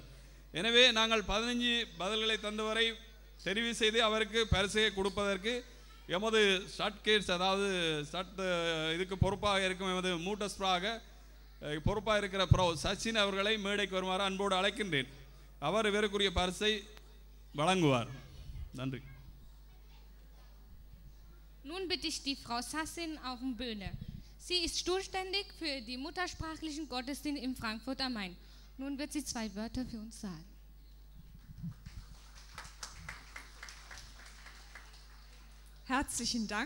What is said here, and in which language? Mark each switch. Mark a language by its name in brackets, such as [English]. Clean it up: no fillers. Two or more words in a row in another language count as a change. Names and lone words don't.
[Tamil] எனவே நாங்கள் 15 பதில்களை தந்தவரை தெரிவு செய்து அவருக்கு பரிசை கொடுப்பதற்கு எமது ஷட் கேட்ஸ், அதாவது ஷட் இதுக்கு பொறுப்பாக இருக்கும் எமது மூட்டஸ்ப்ராக பொறுப்பாக இருக்கிற ப்ரோ சச்சின் அவர்களை மேடைக்கு வருமாறு அன்போடு அழைக்கின்றேன். அவர் இவருக்குரிய பரிசை வழங்குவார். நன்றி. [German] Nun bitte ich die Frau Sassin auf die Bühne. Sie ist zuständig für die muttersprachlichen Gottesdienste in Frankfurt am Main. Nun wird sie 2 Wörter für uns sagen. Herzlichen Dank.